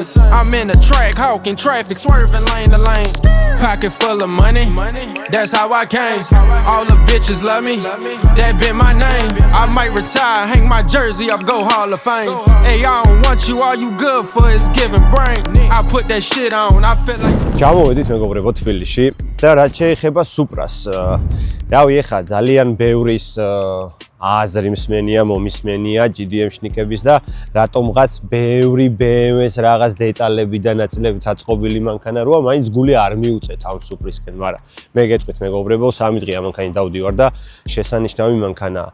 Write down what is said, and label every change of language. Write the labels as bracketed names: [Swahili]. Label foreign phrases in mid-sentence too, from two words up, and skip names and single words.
[English] I'm in the track, hawking traffic, swerving lane to lane. Pocket full of money, that's how I came. All the bitches love me, that been my name. I might retire, hang my jersey up, go Hall of Fame. Hey, I don't want you, all you good for is giving brain. I put that shit on, I feel like. [Georgian] ჩამოვედით მეგობრებო თბილისში და რაც შეეხება სუპრას. რავი, ეხა ძალიან ბევრის აზრი მსმენია, მომისმენია GDM შნიკების და რატომღაც ბევრი BMW-ს რაღაც დეტალები და ნაწილებით აწყობილი მანქანა როა, მაინც გული არ მიუწეთ ამ სუპრისკენ, მაგრამ მე გეტყვით მეგობრებო, 3 დღე ამანქანით დავდივარ და შესანიშნავი მანქანაა.